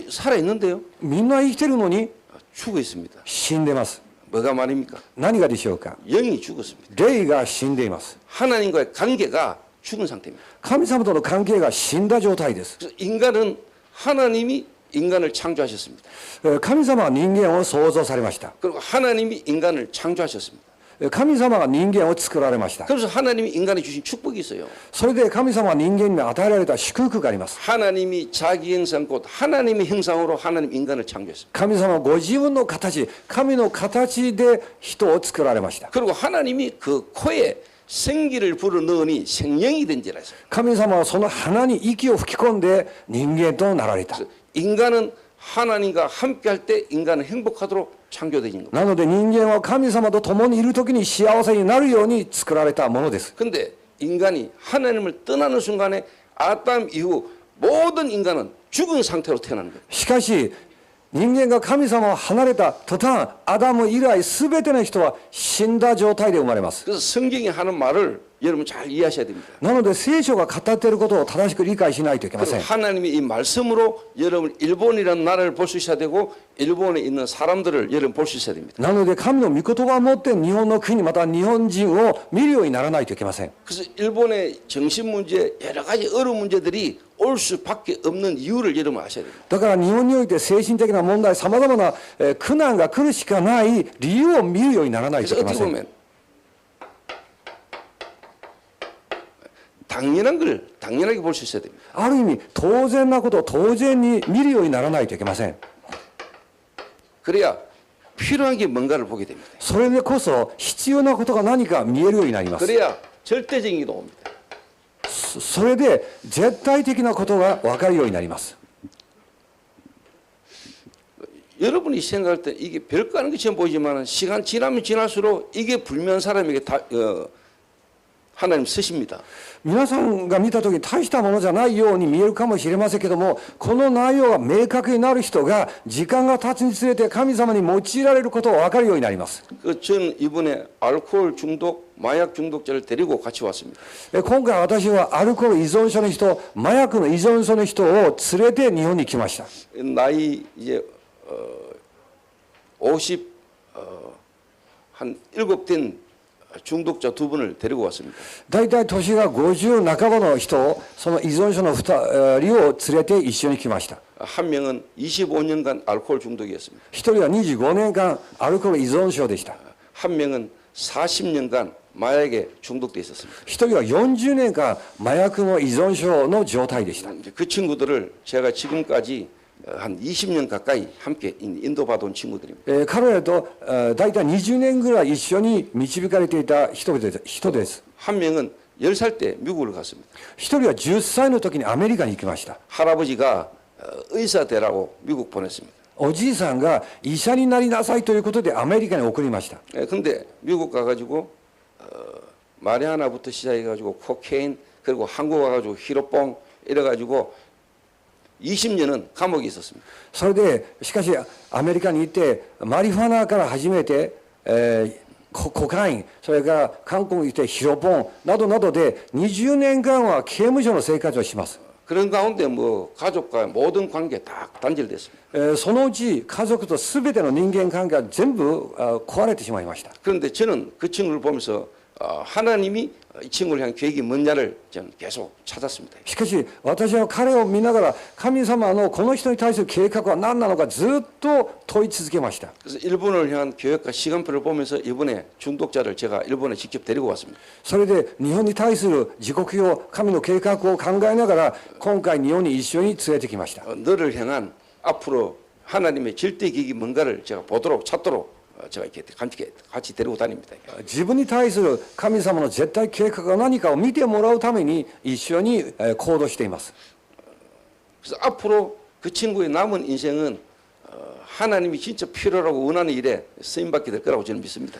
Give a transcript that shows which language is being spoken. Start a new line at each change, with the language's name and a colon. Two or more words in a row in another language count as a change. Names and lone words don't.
Korean: 아니 살아 있는데요.
Japanese: みんな生きてるのに
Korean: 죽어 있습니다.
Japanese: 死んでます。
Korean: 뭐가 말입니까?
Japanese: 何がでしょうか。
Korean: 영이 죽었습니다.
Japanese: 霊が死んでいます。
Korean: 하나님과의 관계가 죽은 상태입니다.
Japanese: 神様との関係が死んだ状態です。
Korean: 그래서 인간은 하나님이 인간을 창조하셨습니다.
Japanese: 神様は人間を創造されました。
Korean: 그리고 하나님이 인간을 창조하셨습니다.
Japanese: 神様が人間を作られました。
Korean: 그래서 하나님이 인간에 주신 축복이 있어요.
Japanese: それで神様は人間に与えられた祝福があります。
Korean: 하나님이 자기 형상 곧 하나님의 형상으로 하나님 인간을 창조했습니다.
Japanese: 神様はご自分の形、神の形で人を作られました。
Korean: 그리고 하나님이 그 코에 생기를 불어넣으니 생명이 된지라 했어요.
Japanese: 神様はその鼻に息を吹き込んで人間となられた。
Korean: 인간은 하나님과 함께할 때 인간은 행복하도록 창조되는 겁니다.
Japanese: なので人間は神様と共にいるときに幸せになるように作られたものです。
Korean: 근데 인간이 하나님을 떠나는 순간에 아담 이후 모든 인간은 죽은 상태로 태어나는 거예요.
Japanese: しかし人間が神様を離れた途端アダム以来全ての人は死んだ状態で生まれます。
Korean: 그래서 성경이 하는 말을 여러분 잘 이해하셔야 됩니다.
Japanese: なので聖書が語っていることを正しく理解しないといけませ
Korean: 그리고
Japanese: ん。
Korean: 하나님이 이 말씀으로 여러분 일본이라는 나라를 볼 수 있어야 되고 일본에 있는 사람들을 여러분 볼 수 있어야 됩니다.
Japanese: なので神の御言葉を持って日本の国また日本人を見るようにならないといけません。
Korean: 그래서 일본의 정신 문제 여러 가지 어려운 문제들이 올 수밖에 없는 이유를 여러분 아셔야 됩니다.
Japanese: だから日本において精神的な問題さまざまな苦難が来るしかない理由を見るようにならないと
Korean: 그래서
Japanese: いけま
Korean: 어떻게
Japanese: せん。
Korean: 보면 당연한 걸 당연하게 볼 수 있어야 됩니다.
Japanese: ある意味当然なことを当然に見るようにならないといけません。
Korean: 그래야 필요한 게 뭔가를 보게 됩니다.
Japanese: それでこそ必要なことが何か見えるようになります。
Korean: 그래야 절대적인 게 나옵니다.
Japanese: それで絶対的なことが分かるようになります。
Korean: 여러분이 생각할 때 이게 별거 아닌 것처럼 보이지만 시간 지나면 지날수록 이게 불면 사람에게 하나님 쓰십니다.
Japanese: 皆さんが見たときに大したものじゃないように見えるかもしれませんけども、この内容が明確になる人が時間が経つにつれて神様に用いられることが分かるようになります。
Korean: 저는 이번에 알코올 중독, 마약 중독자를 데리고 같이 왔습니다.
Japanese: 今回私はアルコール依存症の人、麻薬の依存症の人を連れて日本に来ました。
Korean: 나이 이제 50 한 7 된 중독자 2분을 데리고 왔습니다.
Japanese: 大体年が50半ばの人、その依存症の2人を連れて一緒に来ました。
Korean: 한 명은 25년간 알코올 중독이었습니다.
Japanese: 一人は25年間アルコール依存症でした。
Korean: 한 명은 40년간 마약에 중독돼 있었습니다.
Japanese: 一人は40年間麻薬の依存症の状態でした。
Korean: 그 친구들을 제가 지금까지 한 20년 가까이 함께 인도받아온 친구들입니다.
Japanese: 彼らと大体20年ぐらい一緒に導かれていた人です。
Korean: 한 명은 10살 때 미국을 갔습니다.
Japanese: 一人は10歳の時にアメリカに行きました。
Korean: 할아버지가 의사 되라고 미국 보냈습니다.
Japanese: おじいさんが医者になりなさいということでアメリカに送りました。
Korean: 근데 미국 가가지고 마리아나부터 시작해가지고 코케인 그리고 한국 와가지고 히로뽕 이래가지고 20년은 감옥에 있었습니다.
Japanese: それでしかしアメリカに行ってマリファナから始めて、コカイン、それから韓国に行ってヒロポンなどなどで20年間は刑務所の生活をします。
Korean: 그런 가운데 뭐 가족과 모든 관계 다 단절됐습니다.
Japanese: そのうち家族と全ての人間関係が全部壊れてしまいました。
Korean: 그런데 저는 그 친구를 보면서 하나님이 이 친구를 향한 계획이 뭐냐를 저는 계속 찾았습니다.
Japanese: しかし私は彼を見ながら神様のこの人に対する計画は何なのかずっと問い続けました。
Korean: 그래서 일본을 향한 계획과 시간표를 보면서 이번에 중독자를 제가 일본에 직접 데리고 왔습니다.
Japanese: それで日本に対する時刻表、神の計画を考えながら今回日本に一緒に連れてきました。
Korean: 너를 향한 앞으로 하나님의 절대 계획이 뭔가를 제가 보도록 찾도록 제가 이렇게 같이 데리고 다닙니다.
Japanese: 自分に対する神様の絶対計画が何かを見てもらうために一緒に行動しています。
Korean: 그래서 앞으로 그 친구의 남은 인생은 하나님이 진짜 필요하고 원하는 일에 쓰임받게 될 거라고 저는 믿습니다.